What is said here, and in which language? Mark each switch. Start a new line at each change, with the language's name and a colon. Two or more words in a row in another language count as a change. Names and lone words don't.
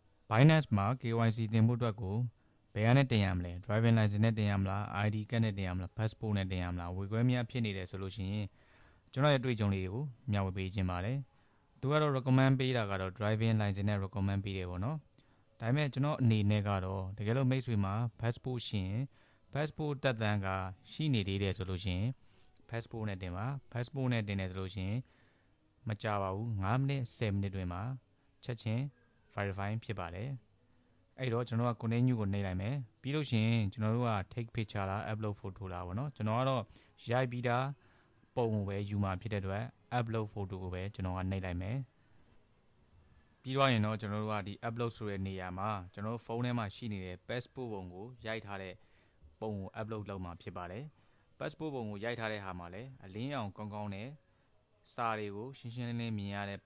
Burmese: Binance မှာ KYC တင်ဖို့အတွက်ကိုဘယ်ကနေတင်ရမလဲ
English: driving license
Burmese: နဲ့တင်ရမလား ID ကတ်နဲ့တင်ရမလား passport နဲ့တင်ရမလားဝေခွဲများဖြစ်နေတယ်ဆိုလို့ရှိရင်ကျွန်တော်ရဲ့တွေ့ကြုံလေးတွေကိုမျှဝေပေးခြင်း ပါတယ်သူကတော့ recommend ပေးတာကတော့
English: driving license
Burmese: နဲ့ recommend ပေးတယ်ပေါ့နော်ဒါပေမဲ့ကျွန်တော်အနေနဲ့ကတော့တကယ်လို့မိတ်ဆွေမှာ passport ရှိရင် passport တက်တ န်းကရှိနေသေးတယ်ဆိုလို့ရှိရင် passport နဲ့တင်ပါ passport နဲ့တင်တယ်ဆိုလို့ရှိရင်မကြပါဘူး9မိနစ်10မိနစ်တွင်မှာချက်ချင်း verify ဖြစ်ပါတယ်အဲ့တော့ကျွန်တော်က continue ကိုနှိပ်လိုက်မယ်ပြီးလို့ရှိရင်ကျွန်တော်တို့က
English: take picture
Burmese: လား
English: upload photo
Burmese: လားပေါ့နော်ကျွန်တော်ကတော့ရိုက်ပြီးတာပုံကိုပဲယူမှာဖြစ်တဲ့အတွက်
English: upload photo
Burmese: ကိုပဲကျွန်တော်ကနှိပ်လိုက်မယ်ပြီးတော့ရင်တော့ကျွန်တော်တို့ကဒီ upload ဆိုတဲ့နေရာမှာကျွန်တော်တို့ဖုန်းထဲမှာရှိနေတဲ့ passport ပုံကို ရိုက်ထားတဲ့ပုံကို upload လုပ်မှာဖြစ်ပါတယ် passport ပုံကိုရိုက်ထားတဲ့ဟာမှာလည်းအလင်းရောင်ကောင်းကောင်းနဲ့စာတွေကိုရှင်းရှင်းလင်းလင်းမြင်ရတဲ့ပုံ